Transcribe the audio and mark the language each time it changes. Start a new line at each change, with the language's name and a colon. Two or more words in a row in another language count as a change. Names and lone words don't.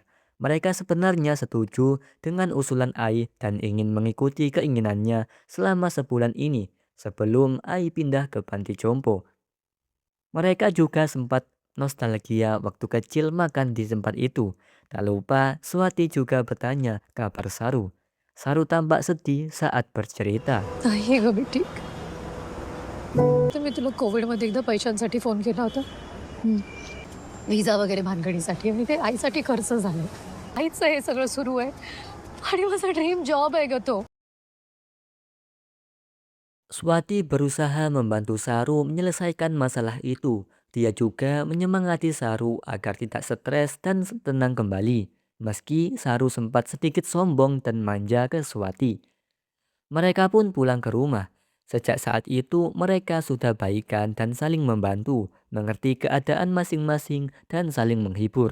Indonesian: Mereka sebenarnya setuju dengan usulan Ai dan ingin mengikuti keinginannya selama sebulan ini sebelum Ai pindah ke panti jompo. Mereka juga sempat nostalgia waktu kecil makan di tempat itu. Tak lupa Swati juga bertanya kabar Saru. Saru tampak sedih saat bercerita.
Marathi: नाही ग बेटी. तर मी तुला कोविडमध्ये एकदा पैशांसाठी फोन केला होता. व्हिसा वगैरे भानगडीसाठी आणि ते आईसाठी खर्च झालं. आईचं हे सगळं सुरू आहे आणि माझा
English: dream job
Marathi: आहे ग तो.
Indonesian: Swati berusaha membantu Saru menyelesaikan masalah itu. Dia juga menyemangati Saru agar tidak stres dan tenang kembali. Meski Saru sempat sedikit sombong dan manja ke Swati. Mereka pun pulang ke rumah. Sejak saat itu mereka sudah baikan dan saling membantu, mengerti keadaan masing-masing dan saling menghibur.